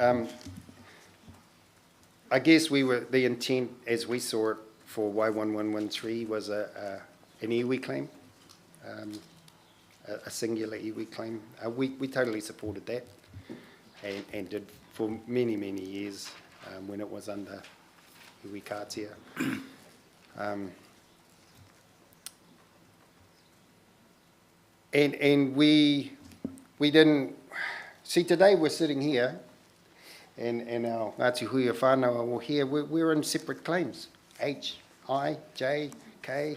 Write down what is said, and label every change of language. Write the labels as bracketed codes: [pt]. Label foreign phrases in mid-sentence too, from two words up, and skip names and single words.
[en] I guess the intent as we saw it for Y1113 was an iwi claim, a singular iwi claim. We totally supported that and did for many, many years when it was under [mi] iwi kātia. [en] And we didn't... See, today we're sitting here and our Ngāti Huia whānau are all here. We're in separate claims, H, I, J, K.